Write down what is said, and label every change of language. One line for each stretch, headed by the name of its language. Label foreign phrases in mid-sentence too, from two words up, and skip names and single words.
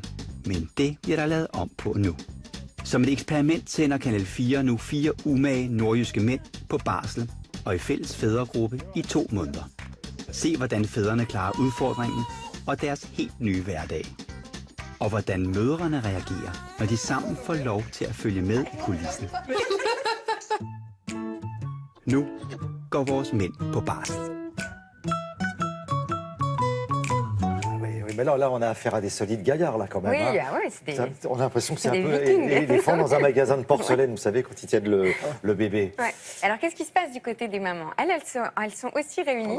Danish: Men det bliver der lavet om på nu. Som et eksperiment sender Kanal 4 nu 4 umage nordjyske mænd på barsel og i fælles fædregruppe i 2 måneder. Se hvordan fædrene klarer udfordringen og deres helt nye hverdag. Og hvordan mødrene reagerer, når de sammen får lov til at følge med i kulissen. Nu går vores mænd på barsel.
French: Mais là, on a affaire à des solides gaillards, là, quand même. Oui, hein. On a l'impression que c'est un peu les femmes dans un magasin de porcelaine, vous savez, quand ils tiennent le bébé. Ouais. Alors, qu'est-ce qui se passe du côté des mamans? Elles sont aussi réunies.